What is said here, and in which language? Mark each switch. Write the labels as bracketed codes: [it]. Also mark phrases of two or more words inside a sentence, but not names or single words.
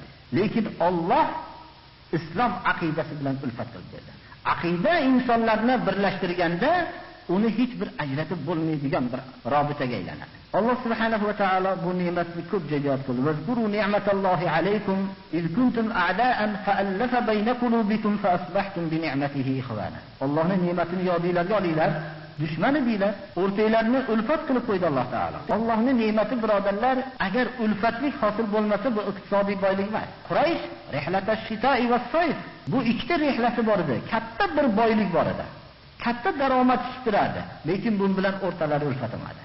[uz] Lekin Alloh islom aqidasi bilan ulfat qilib berdi. aqida insonlarni birlashtirganda uni hech bir ajratib bo'lmaydigan bir robitaga aylanadi. Alloh [ar] سبحانه وتعالى [uz] bu ne'matni ko'p joyda yod qildi. [ar] واذكروا نعمت الله عليكم إذ كنتم أعداء فألف بين قلوبكم فأصبحتم بنعمته إخوانا. [uz] Allohning ne'matini yodingizga olinglar. Dushman edinglar, o'rtanglarni ulfat qilib qo'ydi Alloh taolo. Allohning ne'mati birodarlar, agar ulfatlik hosil bo'lmasa bu iqtisodiy boylik emas. [ar] قريش رحلة الشتاء والصيف. [uz] Bu ikkita rihlasi bor edi. Katta bir boylik bor edi. Katta daromad chiqaradi, lekin bu bilan o'rtalari ulfatamadi.